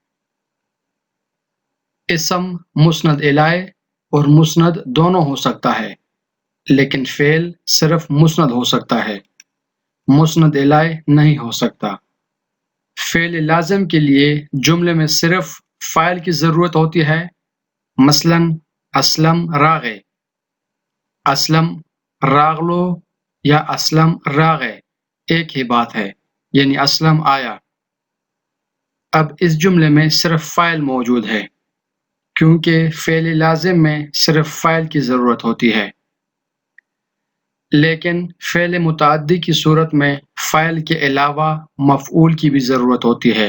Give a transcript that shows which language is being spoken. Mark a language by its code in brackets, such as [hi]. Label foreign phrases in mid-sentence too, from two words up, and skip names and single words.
[ur] اسم مسند الیہ اور مسند دونوں ہو سکتا ہے، لیکن فعل صرف مسند ہو سکتا ہے، مسند الیہ نہیں ہو سکتا۔ فعل لازم کے لیے جملے میں صرف فاعل کی ضرورت ہوتی ہے، مثلا [ps] اسلم راغے، اسلم راغلو یا اسلم راغے [ur] ایک ہی بات ہے، یعنی اسلم آیا۔ اب اس جملے میں صرف فاعل موجود ہے، کیونکہ فعل لازم میں صرف فاعل کی ضرورت ہوتی ہے، لیکن فعل متعدی کی صورت میں فاعل کے علاوہ مفعول کی بھی ضرورت ہوتی ہے۔